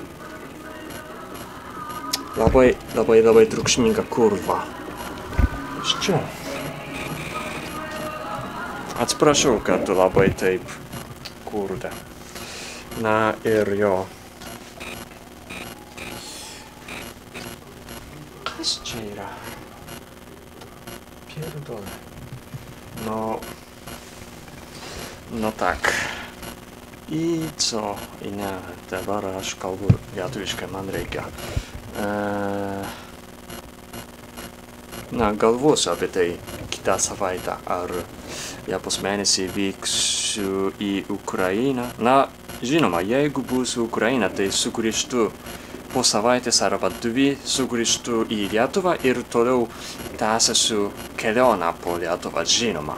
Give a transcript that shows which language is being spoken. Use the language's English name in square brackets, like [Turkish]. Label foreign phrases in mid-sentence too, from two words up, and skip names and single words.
[Lithuanian] Labai triukšminga kurva. Iš čia. Atsiprašau, kad labai taip kurde. Na ir jo. Kas čia yra? [Polish] Pierdolę. No tak. I co? [Lithuanian] I ne, dabar aš kalbu lietuviškai, man reikia. Na, galvosiu apie tai kitą savaitę, ar Liepos mėnesį vyksiu į Ukrainą. Na, žinoma, jeigu būsiu Ukraina, tai sugrįžtu po savaitės arba 2, sugrįžtu į Lietuvą ir toliau tęsiu kelionę po Lietuvą, žinoma.